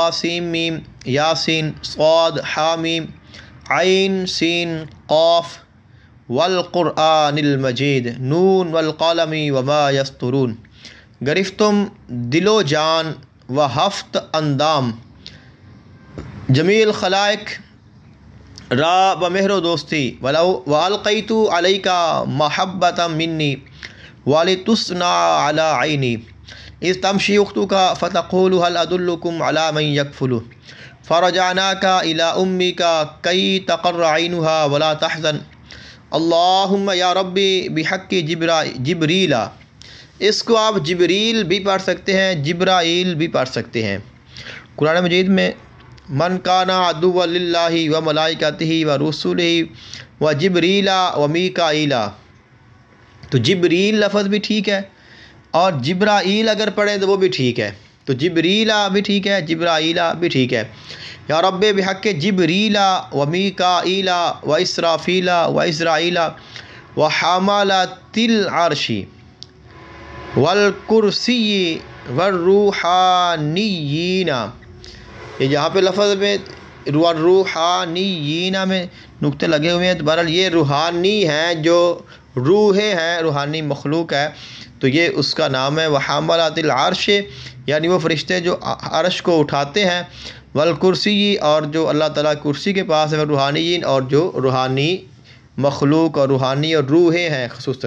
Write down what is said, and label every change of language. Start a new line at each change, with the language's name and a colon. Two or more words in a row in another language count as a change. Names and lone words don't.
Arabic: سین میم یاسین صاد حامیم عین سین قاف، والقرآن المجید نون والقلم وما یسطرون،
Persian: گرفتم دل و جان و ہفت اندام جمیل خلائق را بمہر و دوستی،
Arabic: والقیت علیک محبۃ منی ولتصنع علی عینی، اذ تمشی اختک فتقول هل ادلکم علی من یکفلہ، فرجعناک الی امک کی تقر عینها ولا تحزن، اللہم یا ربی بحق جبریل،
Urdu: اس کو آپ جبریل بھی پڑھ سکتے ہیں، جبرائیل بھی پڑھ سکتے ہیں۔ قرآن مجید میں
Arabic: من کان عدوا للہ و ملائکتہ و رسلہ و جبریل و میکائیل،
Urdu: تو جبریل لفظ بھی ٹھیک ہے، اور جبرائیل اگر پڑھیں تو وہ بھی ٹھیک ہے، تو جبریل بھی ٹھیک ہے، جبرائیل بھی ٹھیک ہے۔
Arabic: یا رب بحق جبریل و میکائیل و اسرافیل و اسرائیل و حملۃ العرش والکرسی والروحانیین،
Urdu: یہ جہاں پہ لفظ میں روحانیین میں نقطے لگے ہوئے ہیں، تو بہرحال یہ روحانی ہیں، جو روحیں ہیں، روحانی مخلوق ہے، تو یہ اس کا نام ہے۔
Arabic: وحملۃ العرش
Urdu: یعنی وہ فرشتے جو عرش کو اٹھاتے ہیں، والکرسی اور جو اللہ تعالیٰ کرسی کے پاس ہے، روحانیین اور جو روحانی مخلوق اور روحانی اور روحیں ہیں خصوصاً۔